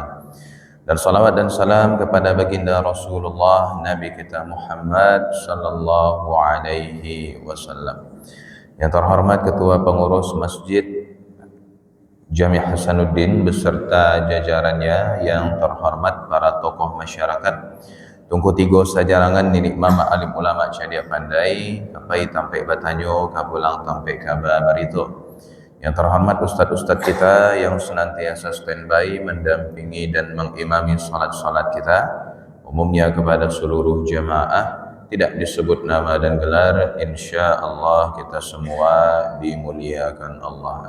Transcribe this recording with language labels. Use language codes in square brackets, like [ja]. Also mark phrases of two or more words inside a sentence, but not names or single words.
[id] Dan salawat dan salam kepada baginda Rasulullah Nabi kita Muhammad [ar] sallallahu alaihi wasallam. [id] Yang terhormat Ketua Pengurus Masjid Jami' Hasanuddin beserta jajarannya, yang terhormat para tokoh masyarakat, [min] Tungku Tigo Sajarangan, Ninik Mama Alim Ulama Cadia Pandai, Kapai Tampai Batanyo, Kapulang Tampai Kaba Barito. [id] Yang terhormat ustadz-ustadz kita yang senantiasa standby mendampingi dan mengimami salat-salat kita, umumnya kepada seluruh jamaah, tidak disebut nama dan gelar, [ar] insya Allah [id] kita semua dimuliakan Allah.